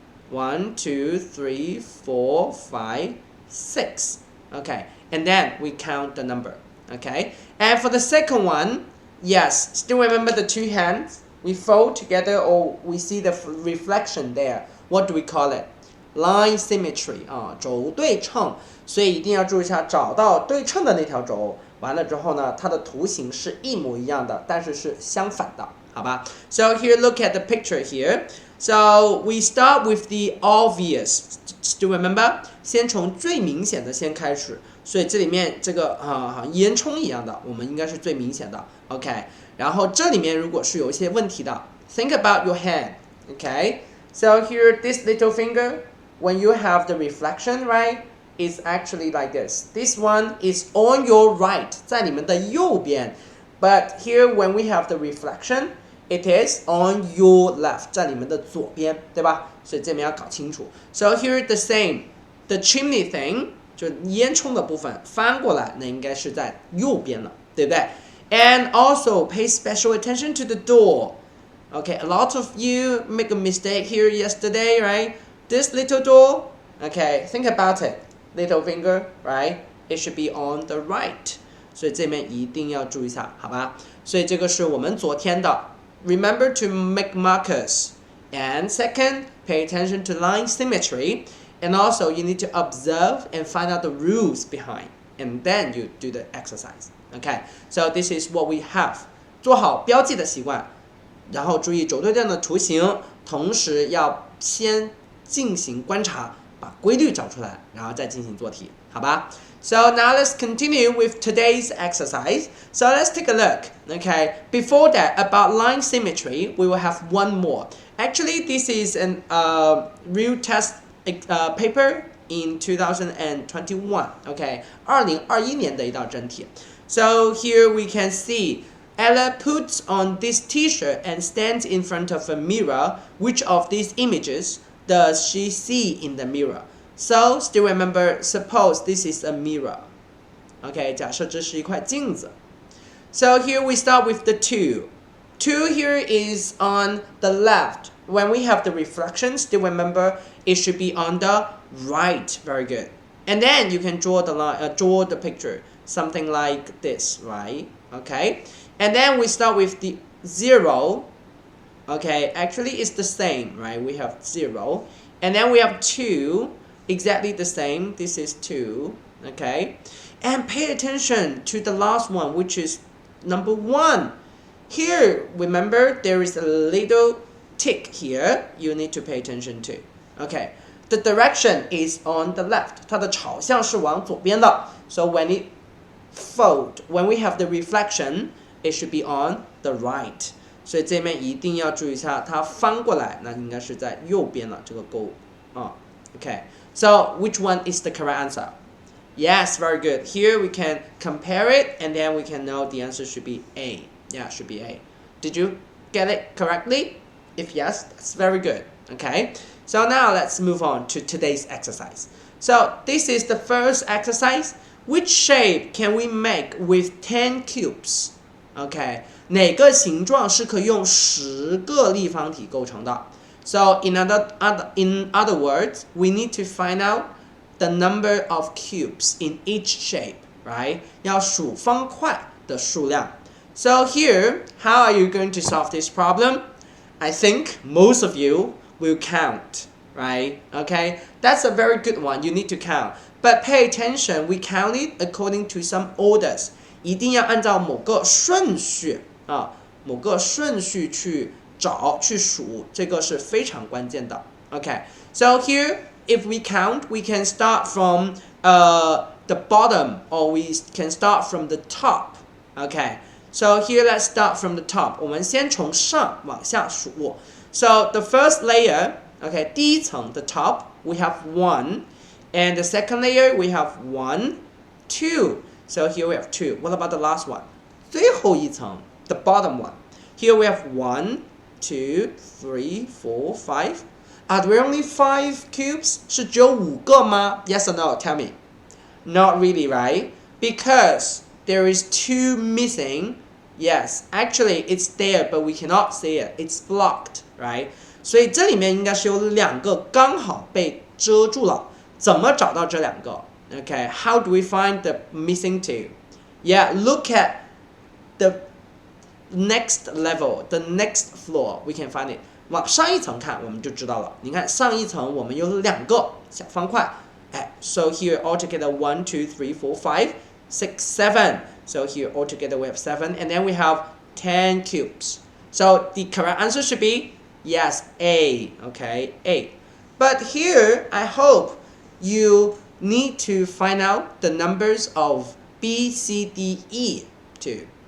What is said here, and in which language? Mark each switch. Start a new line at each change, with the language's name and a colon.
English: 1, 2, 3, 4, 5, 6. Okay, and then we count the number. Okay, and for the second one, yes, still remember the two hands? We fold together or we see the reflection there. What do we call it? Line symmetry 轴对称。
Chinese: 所以一定要注意一下，找到对称的那条轴，完了之后呢，它的图形是一模一样的，但是是相反的，好吧 ？
English: So here, look at the picture here.So we start with the obvious. Still remember?
Chinese: 先从最明显的先开始，所以这里面这个烟囱一样的，我们应该是最明显的。 OK， 然后这里面如果是有一些问题的 ，
English: think about your hand. OK, so here this little finger, when you have the reflection, right, is actually like this. This one is on your right,
Chinese: 在你们的右边。
English: But here when we have the reflection.It is on your left,
Chinese: 在你们的左边，对吧？所以这边要搞清楚。
English: So here the same, the chimney thing,
Chinese: 就烟囱的部分翻过来，那应该是在右边了，对不对 ？
English: And also pay special attention to the door. Okay, a lot of you make a mistake here yesterday, right? This little door, okay, think about it. Little finger, right? It should be on the right.
Chinese: 所以这边一定要注意一下，好吧？所以这个是我们昨天的。
English: Remember to make markers. And second, pay attention to line symmetry. And also, you need to observe and find out the rules behind. And then you do the exercise. Okay, so this is what we have.
Chinese: 做好标记的习惯，然后注意轴对称的图形，同时要先进行观察，把规律找出来，然后再进行做题，好吧？
English: So now let's continue with today's exercise. So let's take a look. Okay, before that, about line symmetry, we will have one more. Actually, this is an real test paper in 2021.
Chinese: Okay, 2021年的一道真题。
English: So here we can see Ella puts on this T-shirt and stands in front of a mirror. Which of these images does she see in the mirror?So, still remember, suppose this is a mirror.
Chinese: Okay, 假设这是一块镜子。
English: So here we start with the 2. 2 here is on the left. When we have the reflection, still remember, it should be on the right. Very good. And then you can draw the line, draw the picture, something like this, right? Okay. And then we start with the 0. Okay, actually it's the same, right? We have 0. And then we have 2.Exactly the same. This is 2. Okay. And pay attention to the last one, which is number 1. Here, remember, there is a little tick here you need to pay attention to. Okay. The direction is on the left.
Chinese: 它的朝向是往左边的。
English: So when it fold, when we have the reflection, it should be on the right.
Chinese: 所以这边一定要注意一下，它翻过来，那应该是在右边了，这个勾啊。
English: Okay. So which one is the correct answer? Yes, very good. Here we can compare it, and then we can know the answer should be A. Yeah, it should be A. Did you get it correctly? If yes, that's very good. Okay. So now let's move on to today's exercise. So this is the first exercise. Which shape can we make with 10 cubes? Okay.
Chinese: 哪个形状是可以用10个立方体构成的？
English: So in other words, we need to find out the number of cubes in each shape, right?
Chinese: 要数方块的数量。
English: So here, how are you going to solve this problem? I think most of you will count, right? Okay, that's a very good one. You need to count. But pay attention, we count it according to some orders. 一定要按照某个顺序啊，某个顺序去找去数，这个是非常关键的。 Okay, so here, if we count, we can start from the bottom, or we can start from the top. Okay, so here let's start from the top.
Chinese: 我们先从上往下数。
English: So the first layer, okay, 第一层 the top, we have 1, and the second layer we have 1, 2. So here we have 2. What about the last one?
Chinese: 最后一层
English: the bottom one. Here we have 1, 2, 3, 4, 5. Are there only 5 cubes?
Chinese: 是只有5个吗？
English: Yes or no? Tell me. Not really, right? Because there is 2 missing. Yes, actually it's there, but we cannot see it. It's blocked, right?
Chinese: 所以这里面应该是有2个刚好被遮住了。怎么找到这2个 ？
English: Okay, how do we find the missing 2? Yeah, look at the next level, the next floor. We can find it.
Chinese: 往上一层看，我们就知道了。你看上一层我们有2个小方块。
English: So here altogether 1, 2, 3, 4, 5, 6, 7. So here altogether we have 7, and then we have 10 cubes. So the correct answer should be yes, A. Okay, A. But here I hope you need to find out the numbers of B, C, D, E too.